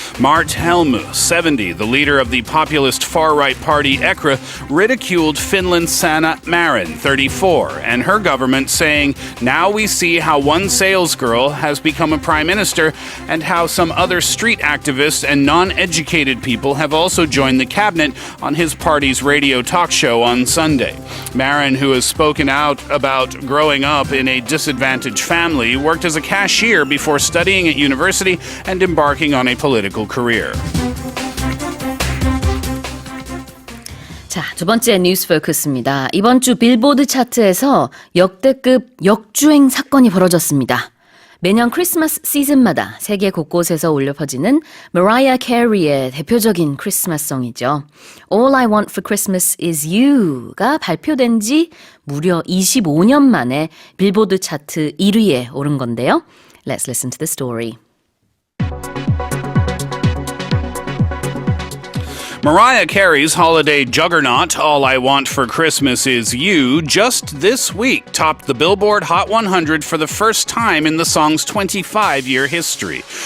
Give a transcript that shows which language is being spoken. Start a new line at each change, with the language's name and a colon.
English: Mart Helmu, 70, the leader of the populist far-right party EKRE, ridiculed Finland's Sanna Marin, 34, and her government, saying, now we see how one salesgirl has become a prime minister and how some other street activists and non-educated people have also joined the cabinet on his party's radio talk show on Sunday. Marin, who has spoken out about growing up in a disadvantaged family, worked as a cashier before studying at university and embarking on a political career.
Korean: 자, 두 번째 뉴스 포커스입니다. 이번 주 빌보드 차트에서 역대급 역주행 사건이 벌어졌습니다. 매년 크리스마스 시즌마다 세계 곳곳에서 울려 퍼지는 머라이어 캐리의 대표적인 크리스마스송이죠. All I Want for Christmas is You가 발표된 지 무려 25년 만에 빌보드 차트 1위에 오른 건데요.
English: Let's listen to the story. Mariah Carey's holiday juggernaut, All I Want for Christmas Is You, just this week topped the Billboard Hot 100 for the first time in the song's 25-year history.